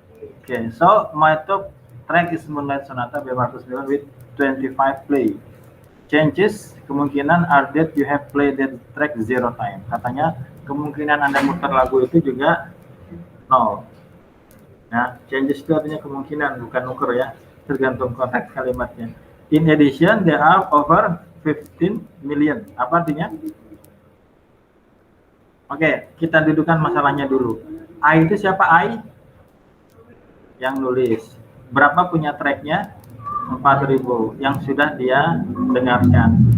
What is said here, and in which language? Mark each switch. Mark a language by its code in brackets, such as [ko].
[en] Oke, so my top track is Moonlight Sonata by Marcus Miller with 25 play. Changes [id] kemungkinan [en] are that you have played that track 0 time. [id] Katanya kemungkinan Anda muter lagu itu juga 0. Nah, changes itu artinya kemungkinan, bukan nuker ya. Tergantung konteks kalimatnya. [en] In addition, there are over 15 million. [id] Apa artinya? Oke, kita dudukan masalahnya dulu. I itu siapa I? Yang nulis. Berapa punya tracknya? 4.000 yang sudah dia dengarkan.